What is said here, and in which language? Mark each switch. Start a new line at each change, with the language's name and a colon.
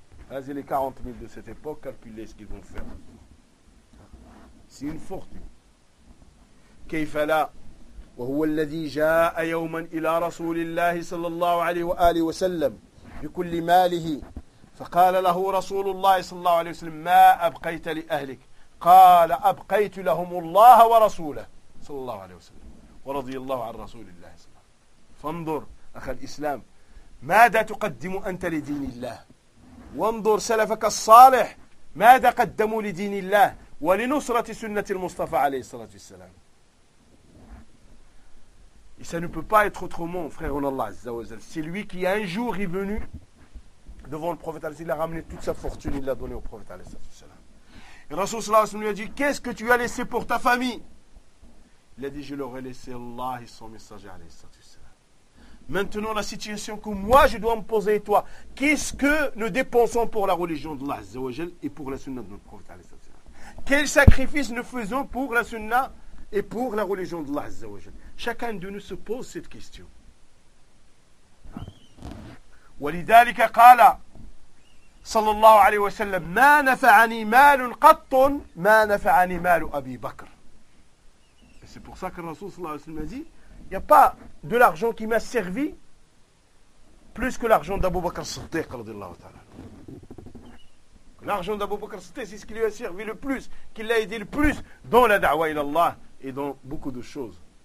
Arabic: هذه
French: les 40,000 de cette époque, calculez ce qu'ils vont faire. C'est une fortune.
Arabic: كيف لا؟ وهو الذي جاء يوما إلى رسول الله صلى الله عليه وآله وسلم بكل ماله فقال له رسول الله صلى الله عليه وسلم ما أبقيت لأهلك؟ قال أبقيت لهم الله ورسوله صلى الله عليه وسلم ورضي الله عن رسول الله صلى الله عليه وسلم. فانظر أخ الإسلام ماذا تقدم أنت لدين الله؟ وانظر سلفك الصالح ماذا قدموا لدين الله ولنصرة سنة المصطفى عليه الصلاة والسلام.
French: Et ça ne peut pas être autrement, frère en Allah, Azza wa Jal. C'est lui qui, un jour, est venu devant le prophète. Il a ramené toute sa fortune, il l'a donné au prophète. Et le Rasoul lui a dit, qu'est-ce que tu as laissé pour ta famille? Il a dit, je leur ai laissé Allah et son messager. Maintenant, la situation que moi, je dois me poser et toi, qu'est-ce que nous dépensons pour la religion d'Allah, Azza wa Jal, et pour la sunna de notre prophète? Quel sacrifice nous faisons pour la sunna et pour la religion d'Allah, Azza wa Jal? Chacun de nous se pose cette question.
Arabic: ولذلك قال صلى الله عليه وسلم ما نفعني مال قط ما نفعني مال أبي بكر.
French: Et c'est pour ça que le Rasoul
Arabic: صلى الله عليه وسلم
French: a dit, il n'y a pas de l'argent qui m'a servi plus que l'argent d'Abu Bakr Siddiq
Arabic: رضي الله تعالى.
French: L'argent d'Abu Bakr Siddiq, c'est ce qui lui a servi le plus, qui l'a aidé le plus dans la da'wa ila Allah et dans beaucoup de choses.